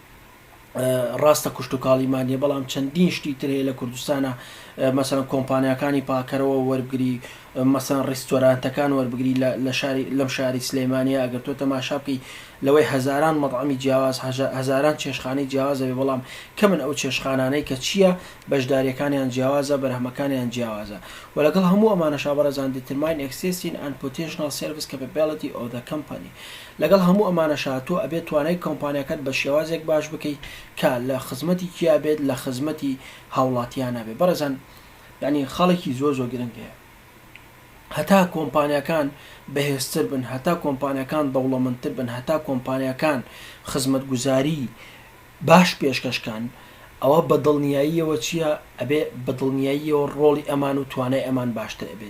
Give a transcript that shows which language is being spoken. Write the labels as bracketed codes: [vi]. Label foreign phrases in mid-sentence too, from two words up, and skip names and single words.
[ckb] ڕاستە کوشت و کاڵیمانیە بەڵام چەندین شتی تر هەیە لە کوردستانە مەسەلەن کۆمپانیەکانی پاکەرەوە وەربگری مەسەن ڕێستۆرانتەکان وەربگری لەم شاری سلەیمانیە ئەگەر تۆ تەماشا بکەی لەوەی هەزاران مەطعەمی جیاواز هەزاران چێشخانەی جیاوازە بێ بەڵام کەمن ئەو چێشخانانەی کە چییە بەشداریەکانیان جیاوازە بەرهەمەکانیان جیاوازە و لەگەڵ هەموو ئەمانەشا بەڕێزان [en] determine existing and potential service capability of the company [ckb] لەگەڵ هەموو ئەمانەشا تۆ ئەبێت توانای کۆمپانیەکەت بە شێوازێک باش بکەیت کە لە خزمەتی کیا بێت لە خزمەتی هاوڵاتیانە بێ. بەڕێزان یعنی خەڵێکی زۆر گرنگەیە هەتا کۆمپانیەکان بەهێزتر بن هەتا کۆمپانیەکان دەوڵەمەندتر بن هەتا کۆمپانیەکان خزمەتگوزاری باش پێشکەشکان ئەوە بەدڵنیاییەوە چییە ئەبێ بەدڵنیاییەوە ڕۆڵی ئەمان و توانای ئەمان باشتر ئەبێت.